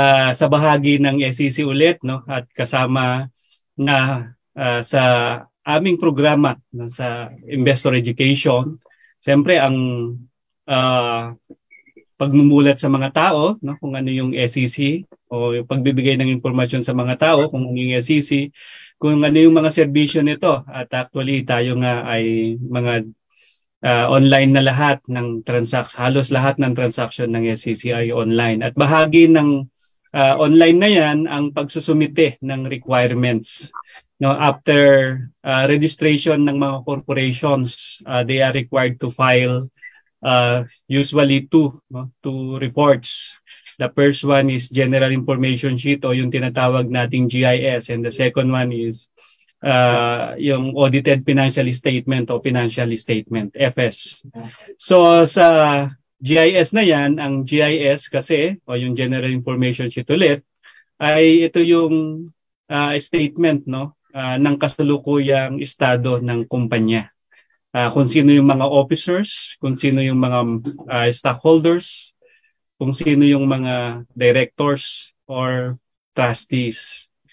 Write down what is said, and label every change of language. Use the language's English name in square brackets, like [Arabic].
[Filipino] Sa bahagi ng SEC ulit at kasama na sa aming programa sa investor education, siyempre ang pagmumulat sa mga tao kung ano yung SEC o yung pagbibigay ng impormasyon sa mga tao kung ano yung SEC, kung ano yung mga serbisyo nito. At actually tayo nga ay mga online na lahat ng halos lahat ng transaction ng SEC ay online. At bahagi ng online na yan ang pagsusumite ng requirements. [English] After registration [Filipino] ng mga [English] corporations, they are required to file usually two reports. The first one is General Information Sheet [Filipino] o yung tinatawag nating [English] GIS, and the second one is yung Audited Financial Statement o Financial Statement, FS. [Filipino] So sa GIS na yan, ang GIS kasi o yung General Information Sheet ulit ay ito yung statement ng kasalukuyang estado ng kumpanya. Kung sino yung mga officers, kung sino yung mga stockholders, kung sino yung mga directors or trustees.